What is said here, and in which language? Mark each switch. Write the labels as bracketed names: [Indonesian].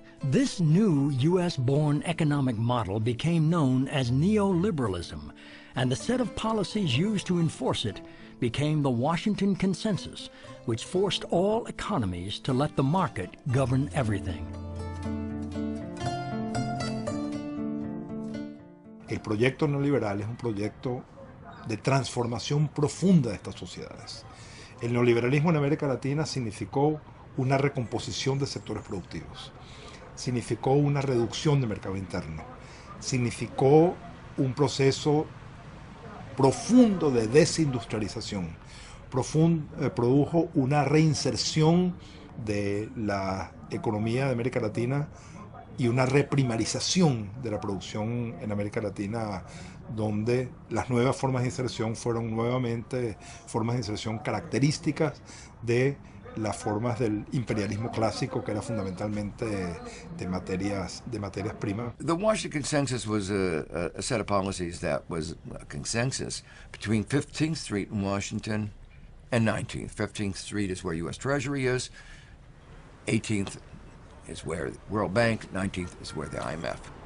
[English] This new U.S.-born economic model became known as neoliberalism, and the set of policies used to enforce it became the Washington Consensus, which forced all economies to let the market govern everything. [Spanish] El proyecto neoliberal es un proyecto de transformación profunda de estas sociedades. El neoliberalismo en América Latina significó una recomposición de sectores productivos, significó una reducción del mercado interno, significó un proceso profundo de desindustrialización, produjo una reinserción de la economía de América Latina y una reprimarización de la producción en América Latina, donde las nuevas formas de inserción fueron nuevamente formas de inserción características de las formas del imperialismo clásico, que era fundamentalmente de materias primas. [English] The Washington Consensus was a set of policies that was a consensus between 15th Street in Washington and 19th. 15th Street is where U.S. Treasury is, 18th is where the World Bank, 19th is where the IMF.